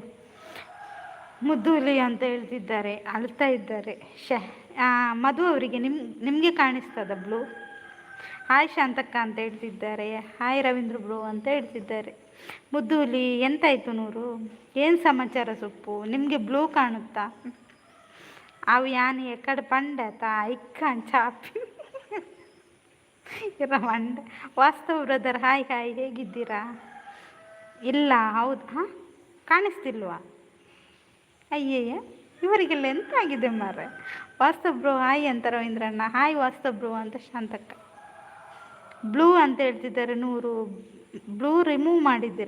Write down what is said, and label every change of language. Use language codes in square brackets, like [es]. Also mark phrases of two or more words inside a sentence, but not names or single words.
[kn] ಮುದ್ದೂಲಿ ಅಂತ ಹೇಳ್ತಿದ್ದಾರೆ, ಅಳ್ತಾ ಇದ್ದಾರೆ. ಮಧು ಅವರಿಗೆ ನಿಮಗೆ ಕಾಣಿಸ್ತದ ಬ್ಲೂ? ಹಾಯ್ ಶಾಂತಕ್ಕ ಅಂತ ಹೇಳ್ತಿದ್ದಾರೆ. ಹಾಯ್ ರವೀಂದ್ರ ಬ್ರೋ ಅಂತ ಹೇಳ್ತಿದ್ದಾರೆ. ಮುದ್ದೂಲಿ ಎಂತಾಯಿತು 100? ಏನು ಸಮಾಚಾರ ಸೊಪ್ಪು? ನಿಮಗೆ ಬ್ಲೂ ಕಾಣುತ್ತಾ? [tcy] ಅವು ಯಾನು ಎಕಡೆ ಪಂಡತ ಇಕ್ಕನ್ ಚಾಪಿ ಇರ ಮಂಡ. [kn] ವಾಸ್ತವ [en] brother hi hi, [kn] ಹೇಗಿದ್ದೀರಾ? ಇಲ್ಲ ಹೌದು. ಹಾಂ ಕಾಣಿಸ್ತಿಲ್ವಾ? ಅಯ್ಯಯ್ಯ ಇವರಿಗೆಲ್ಲ ಎಂತ ಆಗಿದೆ ಮಾರ್ರೆ. ವಾಸ್ತವ್ ಬ್ರೋ ಹಾಯ್ ಅಂತ ರವೀಂದ್ರಣ್ಣ. ಹಾಯ್ ವಾಸ್ತವ್ ಬ್ರೋ ಅಂತ ಶಾಂತಕ್ಕ. ಬ್ಲೂ ಅಂತ ಹೇಳ್ತಿದ್ದಾರೆ 100. [en] blue remove [kn] ಮಾಡಿದ್ದೀರಾ?